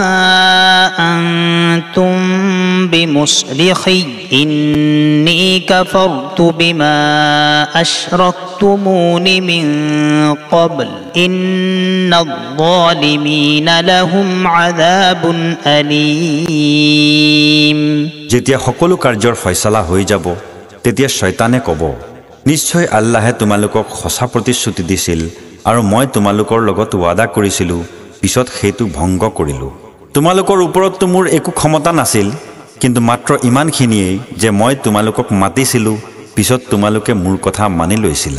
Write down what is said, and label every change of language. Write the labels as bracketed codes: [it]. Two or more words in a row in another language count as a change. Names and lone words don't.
[ar] أنتم بمصرخي إني كفرت بما أشركتمون من قبل إن الظالمين لهم عذاب أليم [as] যেতিয়া সকলো কাৰ্যৰ ফয়সালা হৈ যাব তেতিয়া শয়তানে ক'ব নিশ্চয় আল্লাহে তোমালোকক সঁচা প্ৰতিশ্ৰুতি দিছিল আৰু মই তোমালোকৰ লগত ৱাদা কৰিছিলোঁ পিছত সেইটো ভংগ কৰিলোঁ তোমালোকৰ ওপৰততো মোৰ একো ক্ষমতা নাছিল, কিন্তু মাত্ৰ ইমানখিনিয়েই যে মই তোমালোকক মাতিছিলোঁ, পিছত তোমালোকে মোৰ কথা মানি লৈছিলা।